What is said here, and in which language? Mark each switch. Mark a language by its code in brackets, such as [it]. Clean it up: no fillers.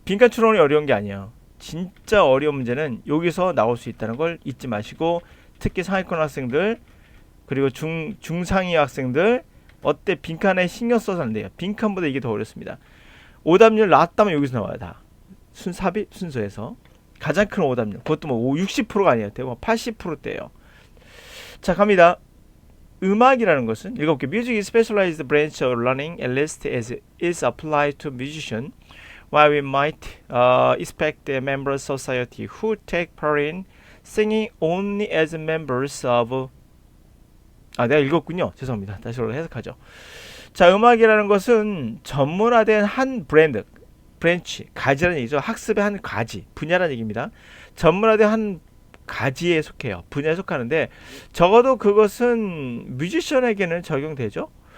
[ko] 빈칸 추론이 어려운 게 아니에요. 진짜 어려운 문제는 여기서 나올 수 있다는 걸 잊지 마시고 특히 상위권 학생들 그리고 중상위 학생들 어때? 빈칸에 신경 써서 안 돼요. 빈칸보다 이게 더 어렵습니다. 오답률 낮다면 여기서 나와요. 다 삽입 순서에서 가장 큰 오답률. 그것도 뭐 60%가 아니에요. 대부분 80%대예요. 자, 갑니다. 음악이라는 것은 읽어볼게요. [en] Music is specialized branch of learning, at least as it is applied to musician. While we might expect the members of society who take part in singing only as members of [ko] 내가 읽었군요. 죄송합니다. 다시 해석하죠. 자, 음악이라는 것은 전문화된 한 브랜치, 가지라는 얘기죠. 학습의 한 가지, 분야라는 얘기입니다. 전문화된 한 가지에 속해요. 분야에 속하는데 적어도 그것은 뮤지션에게는 적용되죠.